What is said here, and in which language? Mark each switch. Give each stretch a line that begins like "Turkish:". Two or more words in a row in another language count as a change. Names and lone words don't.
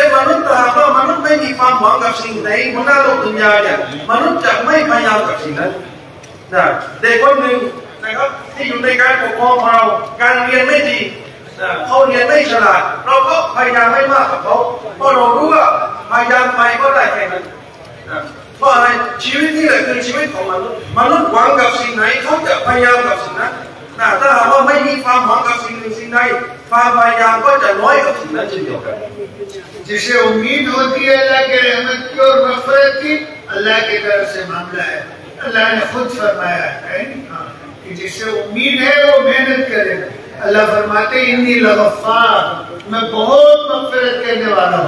Thai: มนุษย์ถ้าว่ามนุษย์ไม่มีความหวังกับสิ่งไหนบนหน้าโลกดุนยาเนี่ยมนุษย์จะไม่พยายามกับสิ่งนั้นเด็กคนหนึ่งนะครับที่อยู่ในการปกครองของเราการเรียนไม่ดีเขาเรียนไม่ฉลาดเราก็พยายามให้มากกับเขาเพราะเรารู้ว่าพยายามไปก็ได้แค่นั้นเพราะอะไรชีวิตนี่แหละคือชีวิตของมนุษย์หวังกับสิ่งไหนเขาจะพยายามกับสิ่งนั้นถ้าหากว่าไม่มีความหวังกับสิ่งหนึ่งสิ่งใดความพยายามก็จะน้อยกับสิ่งนั้นเช่นเดียวกัน
Hindi: जिसे उम्मीद होती है अल्लाह के रहमत की और मग़फ़िरत की, अल्लाह की तरफ से मामला है। अल्लाह ने खुद फरमाया है कि जिसे उम्मीद है वो मेहनत करेगा। अल्लाह फरमाते
Arabic: إني لغفار,
Hindi: मैं बहुत मग़फ़िरत करने वाला हूँ।